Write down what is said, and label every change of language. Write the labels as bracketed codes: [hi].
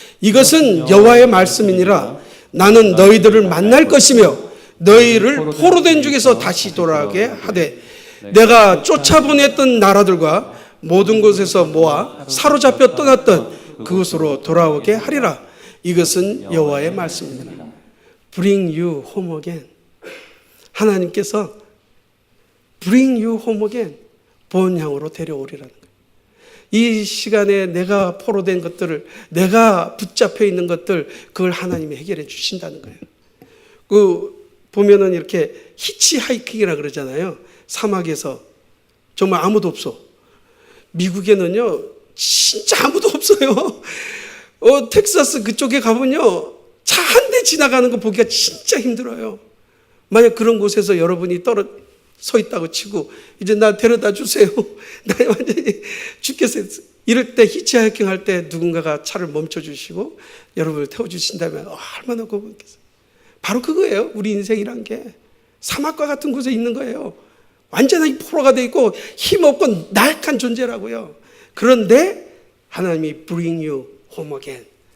[ko] 이것은 여호와의 말씀이니라. 나는 너희들을 만날 것이며 너희를 포로된 중에서 다시 돌아오게 하되 내가 쫓아보냈던 나라들과 모든 곳에서 모아 사로잡혀 떠났던 그곳으로 돌아오게 하리라. 이것은 여호와의 말씀이니라. [en] Bring you home again. [ko] 하나님께서 [en] Bring you home again. [ko] 본향으로 데려오리라는 거예요. 이 시간에 내가 포로된 것들을, 내가 붙잡혀 있는 것들, 그걸 하나님이 해결해 주신다는 거예요. 보면은 이렇게 히치하이킹이라 그러잖아요. 사막에서 정말 아무도 없어. 미국에는요, 진짜 아무도 없어요. 텍사스 그쪽에 가면요, 차 한 대 지나가는 거 보기가 진짜 힘들어요. 만약 그런 곳에서 여러분이 서 있다고 치고, 이제 나 데려다 주세요. 나 완전히 죽겠어요. 이럴 때 히치하이킹 할 때 누군가가 차를 멈춰주시고 여러분을 태워주신다면 얼마나 고맙겠어요. 바로 그거예요. 우리 인생이란 게 사막과 같은 곳에 있는 거예요. 완전히 포로가 돼 있고 힘없고 나약한 존재라고요. 그런데 하나님이 [en] Bring you home again.